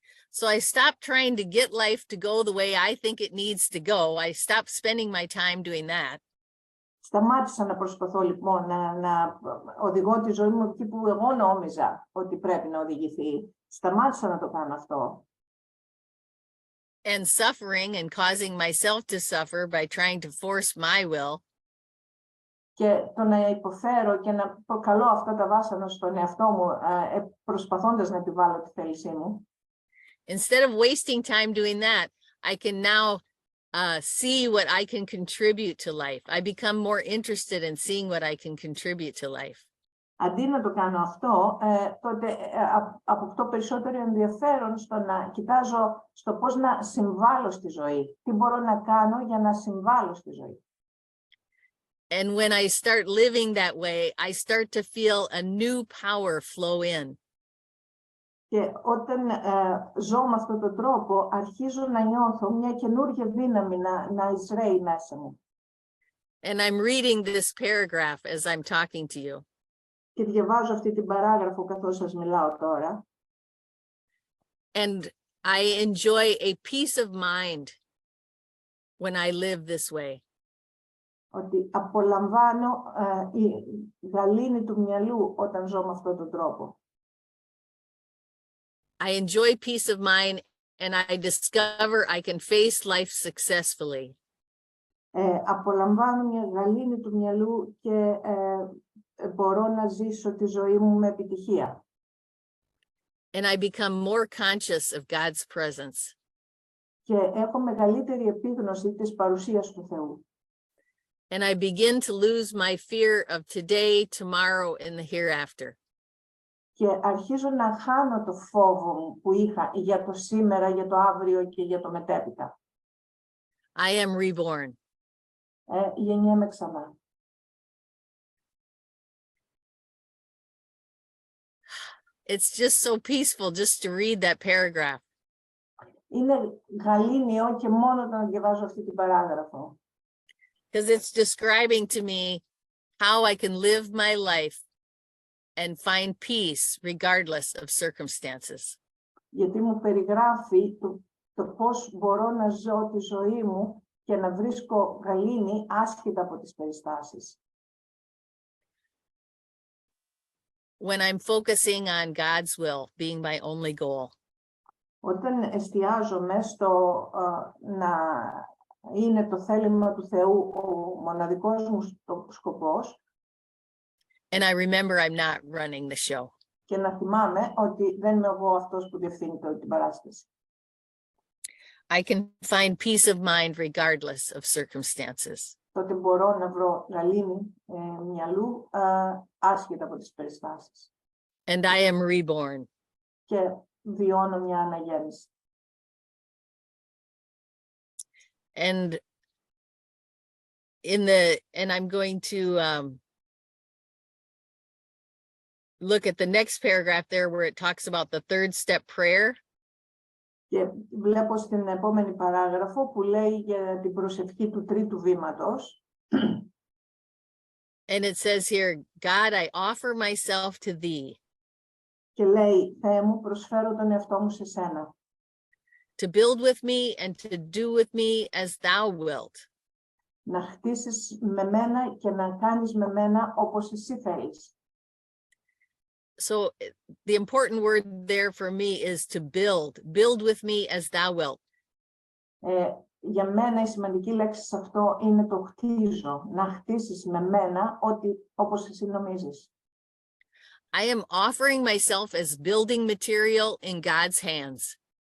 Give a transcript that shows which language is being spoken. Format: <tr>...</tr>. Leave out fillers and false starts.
<en>So I stopped trying to get life to go the way I think it needs to go. I stopped spending my time doing that.</en> <el>Σταμάτησα να προσπαθώ λοιπόν να οδηγώ τη ζωή μου εκεί που εγώ νόμιζα ότι πρέπει να οδηγηθεί. Σταμάτησα να το κάνω αυτό.</el> <en>And suffering and causing myself to suffer by trying to force my will.</en> <el>Και το να υποφέρω και να προκαλώ αυτά τα βάσανα στον εαυτό μου προσπαθώντας να επιβάλλω τη θέλησή μου.</el> <en>Instead of wasting time doing that, I can now see what I can contribute to life. I become more interested in seeing what I can contribute to life.</en> <el>Αντί να το κάνω αυτό, τότε αποκτώ περισσότερο ενδιαφέρον στο να κοιτάζω στο πώς να συμβάλλω στη ζωή. Τι μπορώ να κάνω για να συμβάλλω στη ζωή.</el> <en>And when I start living that way, I start to feel a new power flow in.</en> <el>Και όταν ζω με αυτόν τον τρόπο, αρχίζω να νιώθω μια καινούργια δύναμη να εισραίει μέσα μου.</el> <en>And I'm reading this paragraph as I'm talking to you.</en> <el>Και διαβάζω αυτή την παράγραφο καθώς σας μιλάω τώρα.</el> <en>And I enjoy a peace of mind when I live this way.</en> <el>Ότι απολαμβάνω η γαλήνη του μυαλού όταν ζω με αυτόν τον τρόπο.</el> <en>I enjoy peace of mind and I discover I can face life successfully.</en> <el>Απολαμβάνω μια γαλήνη του μυαλού και μπορώ να ζήσω τη ζωή μου με επιτυχία.</el> <en>And I become more conscious of God's presence.</en> <el>Και έχω μεγαλύτερη επίγνωση της παρουσίας του Θεού.</el> <en>And I begin to lose my fear of today, tomorrow, and the hereafter.</en> <el>Και αρχίζω να χάνω το φόβο μου που είχα για το σήμερα, για το αύριο και για το μετέπειτα.</el> <en>I am reborn.</en> <el>Γεννιέμαι ξανά.</el> <en>It's just so peaceful just to read that paragraph.</en> <el>Είναι γαλήνιο και μόνο όταν διαβάζω αυτή την παράγραφο.</el> <en>Because it's describing to me how I can live my life and find peace regardless of circumstances.</en> <el>Γιατί μου περιγράφει το πώς μπορώ να ζω τη ζωή μου και να βρίσκω γαλήνη άσχετα από τις περιστάσεις.</el> <en>When I'm focusing on God's will being my only goal.</en> <el>Όταν εστιάζομαι στο να είναι το θέλημα του Θεού ο μοναδικός μου σκοπός,</el> <en>And I remember I'm not running the show.</en> <el>και να θυμάμαι ότι δεν είμαι εγώ αυτός που διευθύνει την παράσταση.</el> <en>I can find peace of mind regardless of circumstances.</en> <el>Τότε μπορώ να βρω γαλήνη μυαλού άσχετα από τις περιστάσεις.</el> <en>And I am reborn.</en> <el>Και βιώνω μια αναγέννηση.</el> <en>And I'm going to look at the next paragraph there where it talks about the third step prayer.</en> <el>Και βλέπω στην επόμενη παράγραφο που λέει για την προσευχή του τρίτου βήματος.</el> <en>And it says here, God, I offer myself to thee.</en> <el>Και λέει, Θεέ μου, προσφέρω τον εαυτό μου σε σένα.</el> <en>To build with me and to do with me as thou wilt.</en> <el>Να χτίσεις με μένα και να κάνεις με μένα όπως εσύ θέλεις.</el> <en>So the important word there for me is to build. Build with me as thou wilt.</en> <el>Για μένα η σημαντική λέξη σε αυτό είναι το χτίζω. Να χτίσεις με μένα όπως εσύ νομίζεις.</el> <en>I am offering myself as building material in God's hands.</en>